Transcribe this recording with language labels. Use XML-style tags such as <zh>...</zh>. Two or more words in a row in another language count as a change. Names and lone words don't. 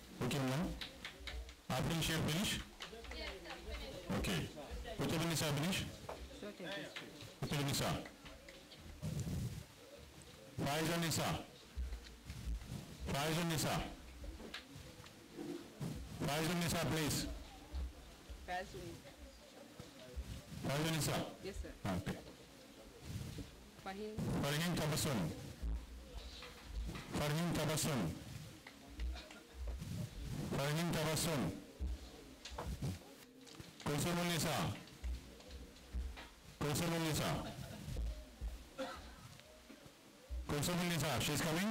<en>working now? Afrin Sheikh finish? Okay. Kutub Nisa finish? Kutub Nisa. Faizun Nisa. Faizun Nisa. Faizun Nisa, please. Faizun Nisa. Yes, sir. Okay. Farheen. Farheen Tabassum. Farheen Tabassum. Farheen Tabassum. Kulsumul Nisa. Kulsumul Nisa. Kulsumul Nisa. She's coming?</en>